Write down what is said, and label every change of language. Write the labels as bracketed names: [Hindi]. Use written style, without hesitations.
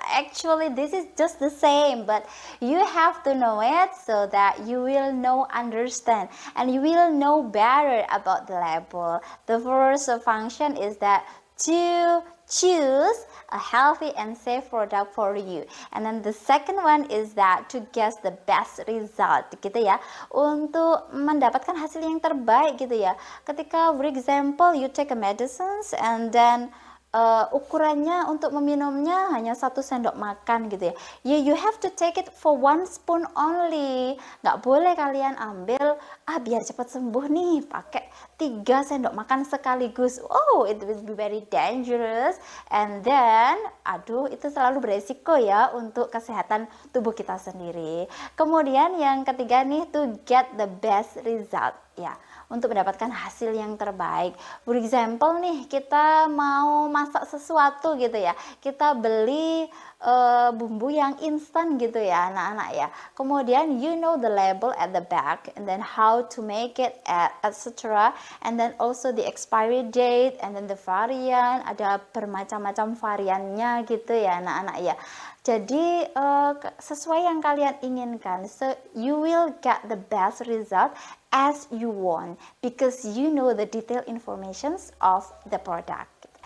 [English] Actually, this is just the same, but you have to know it so that you will understand, and you will know better about the label. The first function is that to choose a healthy and safe product for you. And then the second one is that to get the best result gitu ya. [Indonesian] Untuk mendapatkan hasil yang terbaik gitu ya. Ketika [English] for example you take a medicines and then [Indonesian] ukurannya untuk meminumnya hanya 1 sendok makan gitu ya. [English] You have to take it for 1 spoon only. [Indonesian] Nggak boleh kalian ambil, biar cepat sembuh nih, pakai 3 sendok makan sekaligus. [English] Oh, it will be very dangerous. And then, [Indonesian] aduh, itu selalu beresiko ya untuk kesehatan tubuh kita sendiri. Kemudian yang ketiga nih, [English] to get the best result. [Indonesian] Ya, untuk mendapatkan hasil yang terbaik. [English] For example [Indonesian] nih, kita mau masak sesuatu gitu ya. Kita beli bumbu yang instan gitu ya anak-anak ya. [English] Kemudian you know the label at the back and then how to make it etc. And then also the expiry date and then the variant. [Indonesian] Ada bermacam-macam variannya gitu ya anak-anak ya. Jadi sesuai yang kalian inginkan, [English] so you will get the best result as you want because you know the detailed informations of the product.